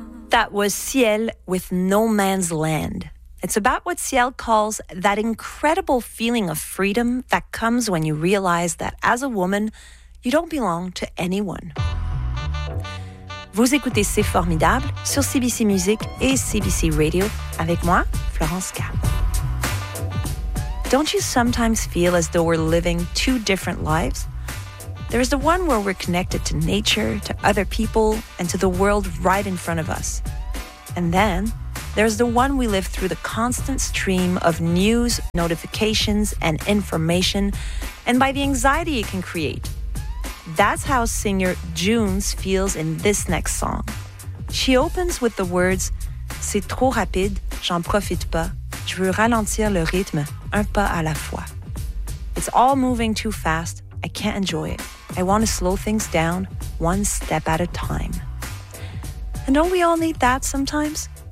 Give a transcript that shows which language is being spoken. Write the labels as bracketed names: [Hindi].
[English] That was Ciel with No Man's Land. It's about what Ciel calls that incredible feeling of freedom that comes when you realize that as a woman, you don't belong to anyone. [French] Vous écoutez C'est Formidable sur CBC Music et CBC Radio avec moi, Florence K. [English] Don't you sometimes feel as though we're living two different lives? There is the one where we're connected to nature, to other people, and to the world right in front of us. And then, there's the one we live through the constant stream of news, notifications, and information, and by the anxiety it can create. That's how singer Junes feels in this next song. She opens with the words, [French] C'est trop rapide, j'en profite pas, je veux ralentir le rythme, un pas à la fois. [English] It's all moving too fast, I can't enjoy it. I want to slow things down, one step at a time. And don't we all need that sometimes?